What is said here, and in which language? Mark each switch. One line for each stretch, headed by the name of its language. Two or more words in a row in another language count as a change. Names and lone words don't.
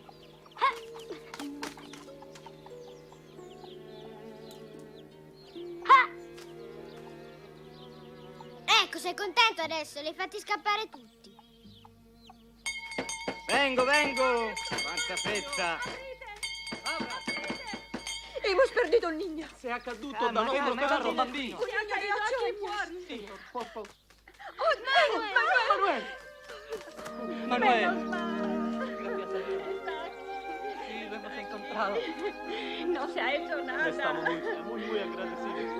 Italian: Ecco, sei contento adesso? Li hai fatti scappare tutti. Vengo! Quanta fretta!
Spanish: Hemos perdido un niño.
Italian: Se è accaduto da nostro caro bambino.
Spanish: Un niño de 8 años. Manuel. Sí, lo hemos encontrado. No se ha hecho nada. Estamos muy agradecidos.